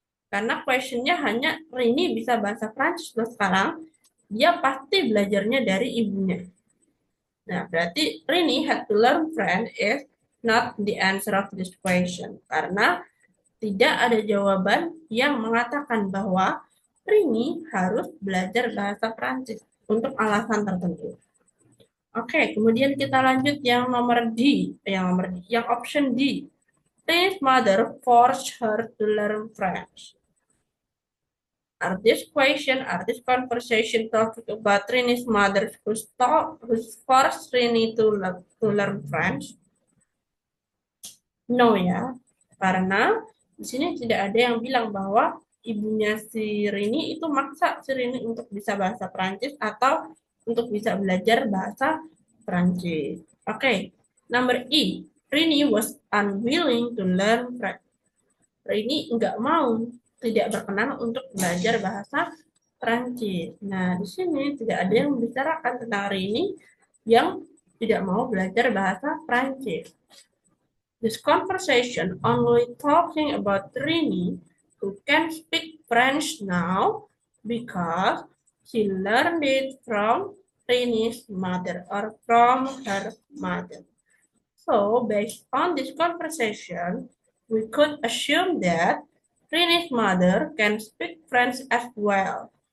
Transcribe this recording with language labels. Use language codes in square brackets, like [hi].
[id] Karena questionnya hanya Rini bisa bahasa Prancis loh sekarang, dia pasti belajarnya dari ibunya. Nah, berarti [en] Rini had to learn French is not the answer of this question. [id] Karena tidak ada jawaban yang mengatakan bahwa Rini harus belajar bahasa Prancis untuk alasan tertentu. Kemudian kita lanjut yang nomor D, yang option D. [en] Rini's mother forced her to learn French. Are this conversation talking about Rini's mother who's forced Rini to learn French? [id] No ya, karena di sini tidak ada yang bilang bahwa ibunya si Rini itu maksa si Rini untuk bisa bahasa Prancis atau untuk bisa belajar bahasa Prancis. [en] Number E. Rini was unwilling to learn French. [id] Rini nggak mau, tidak berkenan untuk belajar bahasa Prancis. Nah, di sini tidak ada yang membicarakan tentang Rini yang tidak mau belajar bahasa Prancis. [en] This conversation only talking about Rini, who can speak French now because she learned it from Rini's mother or from her mother. So, based on this conversation, we could assume that Rini's mother can speak French as well.